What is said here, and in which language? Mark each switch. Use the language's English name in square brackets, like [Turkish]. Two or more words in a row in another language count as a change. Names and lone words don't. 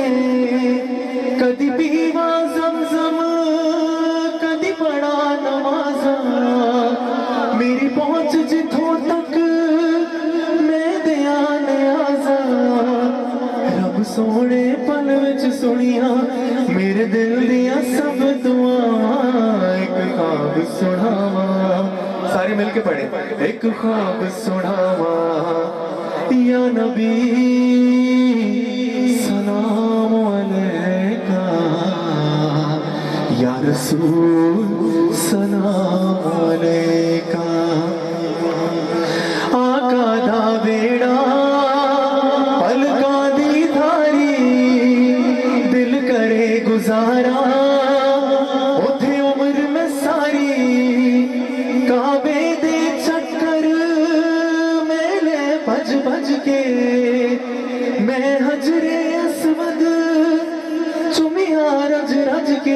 [Punjabi] کدی پیواں زمزم، کدی پڑھاں نمازاں، میری پہنچ جتھوں تک میں دیاں نیازاں. رب سوہنے پل وچ سنیاں میرے دل دیاں سب دعاواں، اک خواب سناواں. سارے مل کے پڑھے۔ اک خواب سناواں [Arabic] يا نبي سلام عليك، يا رسول سلام عليك. [Punjabi] آقا دا بیڑا پلکاں دی دھاری، دل کرے گزارا اوتھے عمر میں ساری. کعبے دے چکر میلے بھج بھج کے، میں حجرِ اسود چمیا رج رج کے.